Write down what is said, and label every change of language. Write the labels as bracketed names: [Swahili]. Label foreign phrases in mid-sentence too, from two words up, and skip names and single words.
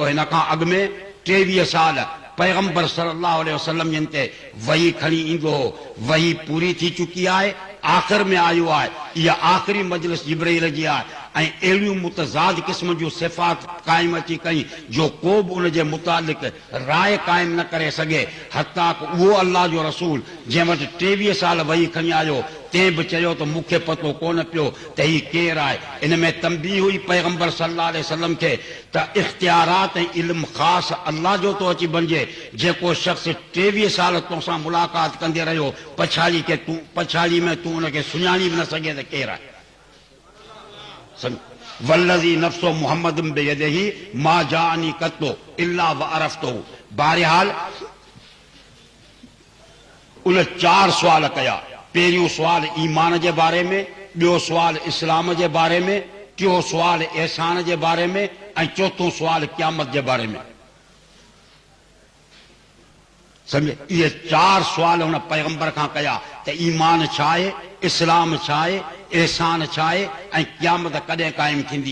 [Sindhi] हिन खां अॻु में 23 साल पैगंबर [Arabic] صلى الله عليه وسلم [Sindhi] जिन ते वही खणी ईंदो हो, वही पूरी थी चुकी आहे, आख़िर में आयो आहे, इहा आख़िरी मजलिस जिब्राईल जी आहे ऐं अहिड़ियूं मुतज़ाद क़िस्म जूं सिफ़ात क़ाइम अची कई जो को बि उन जे मुतालिक़ राय क़ाइम न करे सघे, हता उहो अल्लाह जो रसूल जंहिं वटि 23 साल वही खणी आयो तंहिं बि चयो त मूंखे पतो कोन पियो त हीउ केरु आहे। इन में तंबीह हुई पैगंबर [Arabic] صلى الله عليه وسلم [Sindhi] खे त इख़्तियारात ऐं इल्मु ख़ासि अल्लाह जो थो अची बणिजे, जेको शख़्स 23 साल तोसां मुलाक़ात कंदे रहियो पछाड़ी में तूं उनखे सुञाणी बि न सघे त केरु आहे। [Arabic] والذي نفس محمد بيده ما جاءني قط إلا وعرفته. [Sindhi] बहरहाल उन 4 सुवाल कया, पहिरियों सुवाल ईमान जे बारे में, ॿियो सुवाल इस्लाम जे बारे में, टियों सुवाल एहसान जे बारे में ऐं चौथों सुवाल क़यामत जे बारे में। सम्झे, इहे 4 सुवाल हुन पैगंबर खां कया त ईमान छा आहे, इस्लाम छा आहे, एहसान छा आहे ऐं क़यामत कॾहिं क़ाइम थींदी।